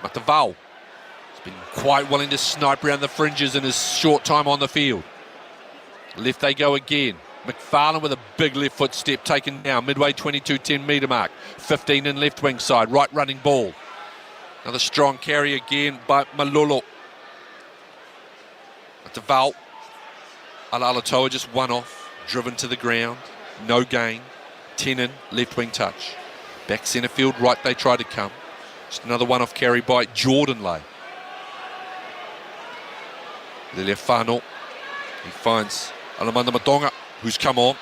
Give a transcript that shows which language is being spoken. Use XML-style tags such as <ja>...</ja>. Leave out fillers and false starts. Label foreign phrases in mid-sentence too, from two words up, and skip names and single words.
<en>Matavao has been quite willing to snipe around the fringes in his short time on the field. Left they go again. McFarlane with a big left foot step taken down. Midway 22, 10-metre mark. 15 in left wing side. Right running ball. Another strong carry again by Malolo. Matavao. Alatoa just one off. Driven to the ground. No gain. 10 in, left wing touch. Back centre field, right they try to come. Just another one off carry by Jordan Lay. Leleafano. He finds Alamanda Matonga, who's come on.</en>